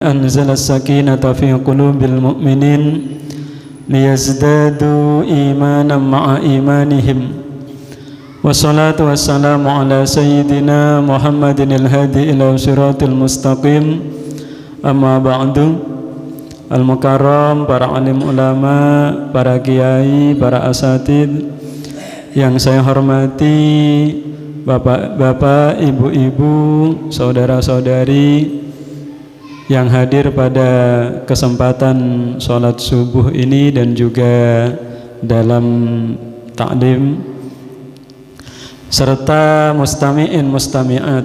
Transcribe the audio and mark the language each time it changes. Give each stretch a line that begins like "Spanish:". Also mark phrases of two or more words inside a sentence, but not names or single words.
Arabic: أنزل السكينة في قلوب المؤمنين ليزدادوا إيمانا مع إيمانهم والصلاة والسلام على سيدنا محمد الهادي إلى صراط المستقيم أما بعد Al-Mukarram,
Indonesian: para alim ulama, para kiai, para asatid yang saya hormati, bapak-bapak, ibu-ibu, saudara-saudari yang hadir pada kesempatan sholat subuh ini dan juga dalam ta'lim, serta
Arabic: مستمعين مستمعات.